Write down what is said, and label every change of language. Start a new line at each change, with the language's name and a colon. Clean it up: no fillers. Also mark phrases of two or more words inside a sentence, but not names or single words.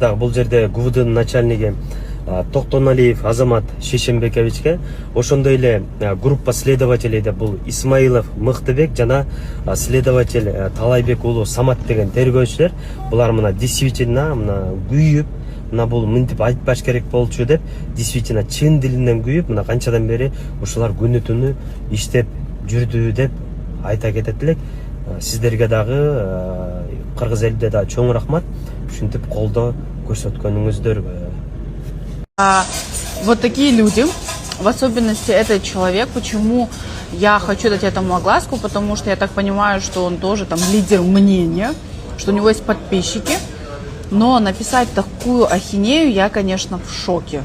Kyrgyz: Дагы бул жерде ГУВДнын начальниги Токтоналиев Азамат Шишембековичке, ошондой эле
Russian: группа следователей
Kyrgyz: деп бул Исмаилов Мыктыбек жана следователь Талайбек уулу Самат деген тергөөчүлөр, булар мына действительно мына күйүп, мына бул мынтип айтпаш керек болчу деп действительно чын дилинен күйүп, мына канчадан бери ушулар күнү түнү иштеп жүрдү деп айта кетет элек. Сиздерге дагы кыргыз элине да чоң рахмат, ушинтип колдоо көрсөткөнүңүздөргө.
Russian: Вот такие люди, в особенности этот человек, почему я хочу дать этому огласку, потому что я так понимаю, что он тоже там лидер мнения, что у него есть подписчики, но написать такую ахинею я, конечно, в шоке.